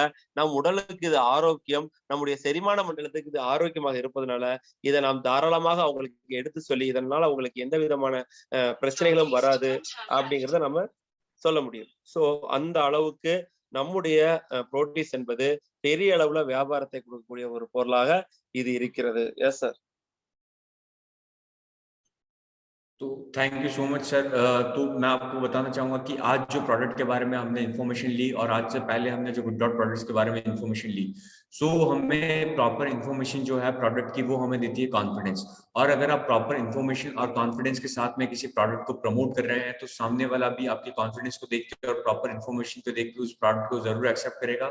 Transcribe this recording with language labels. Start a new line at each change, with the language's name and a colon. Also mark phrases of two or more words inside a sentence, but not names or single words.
Tamil: நம் உடலுக்கு இது ஆரோக்கியம், நம்முடைய செரிமான மண்டலத்துக்கு இது ஆரோக்கியமாக இருப்பதனால இதை நாம் தாராளமாக அவங்களுக்கு எடுத்து சொல்லி இதனால அவங்களுக்கு எந்த விதமான பிரச்சனைகளும் வராது அப்படிங்கிறத நம்ம சொல்ல முடியும். சோ அந்த அளவுக்கு நம்முடைய புரோட்டீன்ஸ் என்பது பெரிய அளவுல வியாபாரத்தை கொடுக்கக்கூடிய ஒரு பொருளாக இது இருக்கிறது.
English: yes sir. तो thank you so much sir.
Hindi: तो मैं आपको बताना चाहूंगा कि आज जो प्रोडक्ट के बारे में हमने इन्फॉर्मेशन ली और आज से पहले हमने जो
English: good dot products
Hindi: के बारे में इन्फॉर्मेशन ली, सो हमें
English: proper information
Hindi: जो है प्रोडक्ट की वो हमें देती है कॉन्फिडेंस, और अगर आप
English: proper information
Hindi: और कॉन्फिडेंस के साथ में किसी प्रोडक्ट को प्रमोट कर रहे हैं तो सामने वाला भी आपके कॉन्फिडेंस को देख के और
English: proper information
Hindi: को देख के उस प्रोडक्ट को जरूर एक्सेप्ट करेगा।